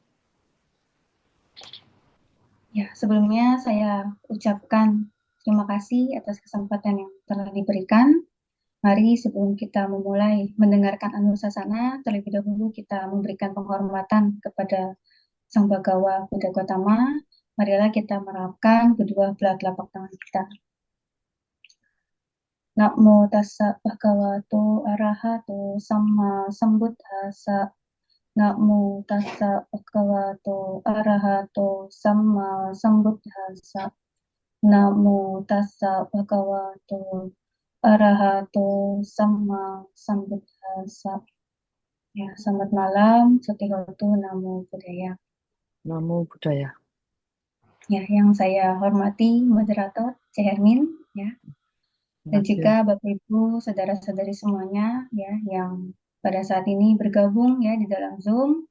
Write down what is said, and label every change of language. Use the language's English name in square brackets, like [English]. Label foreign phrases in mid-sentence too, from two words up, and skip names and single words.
[Indonesian] Ya, sebelumnya saya ucapkan terima kasih atas kesempatan yang telah diberikan. Mari sebelum kita memulai mendengarkan Anusasana, terlebih dahulu kita memberikan penghormatan kepada Sang Bhagawa Buddha Gautama. Marilah kita merapkan kedua belah telapak tangan kita. [Pali] Namo tassa bhagavato arahato samma sambuddhassa. Namo tassa bhagavato arahato samma sambuddhassa. Namo tassa bhagavato arahato sama sambuddhassa. [Indonesian] Ya, selamat malam, [Pali] Sutihotu, Namo Buddhaya. Namo Buddhaya. [Indonesian] Ya, yang saya hormati moderator Cehermin, ya, dan juga Oke. Bapak Ibu, saudara-saudari semuanya, ya, yang pada saat ini bergabung ya di dalam Zoom.